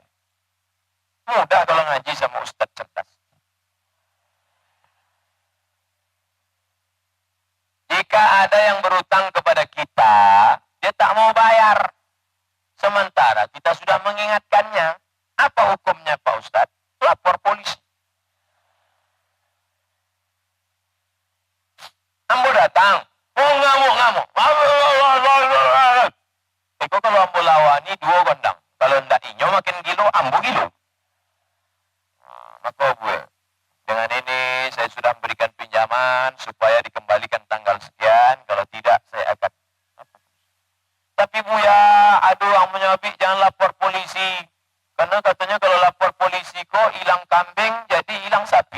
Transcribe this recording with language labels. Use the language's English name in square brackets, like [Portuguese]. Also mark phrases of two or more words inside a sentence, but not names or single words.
[Indonesian] Mudah kalau ngaji sama Ustadz cerdas. Jika ada yang berutang kepada kita, dia tak mau bayar. Sementara kita sudah mengingatkannya. Apa hukumnya Pak Ustadz? Lapor polisi. [Minangkabau] Ambo datang. Oh ngamuk-ngamuk. Eko kalau ambo lawani 2 gondang. Kalau ndak inyo makin gilo, ambo gilo. [Indonesian] Maka gue, dengan ini saya sudah memberikan pinjaman supaya dikembalikan tanggal sekian. Kalau tidak, saya akan. Tapi Buya, aduh, [Minangkabau] ang menyabi, [Indonesian] jangan lapor polisi. Karena katanya kalau lapor polisi kok hilang kambing, jadi hilang sapi.